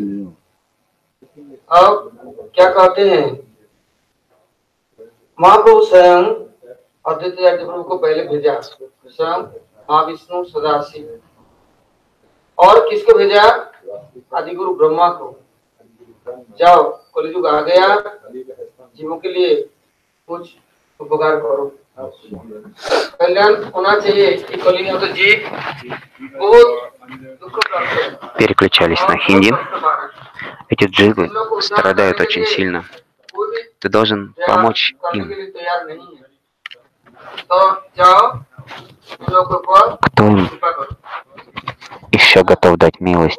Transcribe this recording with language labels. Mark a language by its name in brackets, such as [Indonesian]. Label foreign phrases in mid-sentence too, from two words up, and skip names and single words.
[Hindi] अब क्या कहते हैं, महाप्रभु स्वयं अद्वितीय प्रभु को पहले भेजा, स्वयं महाविष्णु सदाशिव, और किसको भेजा? आदिगुरु ब्रह्मा को। जाओ कलयुग आ गया, जीवों के लिए कुछ उपकार करो, कल्याण होना चाहिए। कि कलयुग तो जीव बहुत दुख प्राप्त है। [Russian] Переключались на хинди. Эти дживы страдают очень сильно. Ты должен помочь им. Кто им еще готов дать милость?